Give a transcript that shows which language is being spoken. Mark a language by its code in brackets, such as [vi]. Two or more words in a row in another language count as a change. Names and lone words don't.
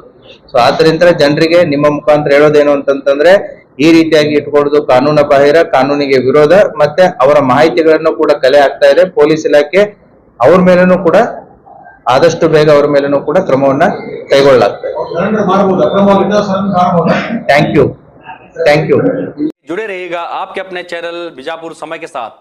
[kn] ಸೊ ಆದ್ರಿಂದ ಜನರಿಗೆ ನಿಮ್ಮ ಮುಖಾಂತರ ಹೇಳೋದೇನು ಅಂತಂತಂದ್ರೆ ಈ ರೀತಿಯಾಗಿ ಇಟ್ಕೊಳ್ಳೋದು ಕಾನೂನು ಬಾಹಿರ, ಕಾನೂನಿಗೆ ವಿರೋಧ, ಮತ್ತೆ ಅವರ ಮಾಹಿತಿಗಳನ್ನು ಕೂಡ ಕಲೆ ಆಗ್ತಾ ಇದೆ. ಪೊಲೀಸ್ ಇಲಾಖೆ ಅವ್ರ ಮೇಲೂ ಕೂಡ ಆದಷ್ಟು ಬೇಗ ಅವ್ರ ಮೇಲೂ ಕೂಡ ಕ್ರಮವನ್ನ ಕೈಗೊಳ್ಳಲಾಗ್ತದೆ. ಸಿಲಿಂಡರ್ ಮಾರಬಹುದು, ಅಕ್ರಮವಾಗಿದ್ದ ಸಿಲಿಂಡರ್ ಮಾರಬಹುದು. [en] thank you. [hi] जुड़े रहिएगा आपके अपने चैनल बीजापुर समय के साथ।